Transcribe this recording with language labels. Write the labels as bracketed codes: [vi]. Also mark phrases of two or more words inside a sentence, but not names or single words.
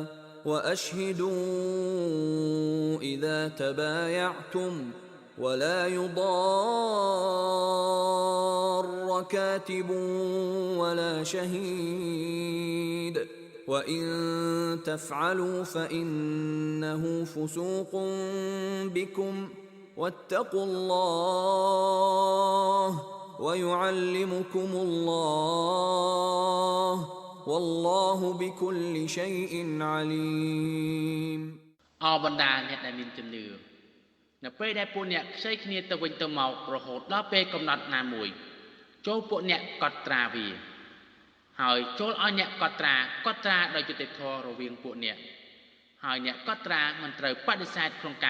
[ar] وأشهدوا إذا تبايعتم ولا يضار كاتب ولا شهيد وإن تفعلوا فإنه فسوق بكم واتقوا الله ويعلمكم الله والله بكل شيء عليم [km] អរបណ្ដាអ្នកដែលមានជំនឿនៅពេលដែលពួកអ្នកខ្ចីគ្នាទៅវិញទៅមករហូតដល់ពេលកំណត់ណាមួយចូលពួកអ្នកកត់ត្រាវា ហើយចូលឲ្យអ្នកកត់ត្រាដោយយុត្តិធម៌រវាងពួកអ្នកហើយអ្នកកត់ត្រាមិនត្រូវបដិសេធក្នុងការ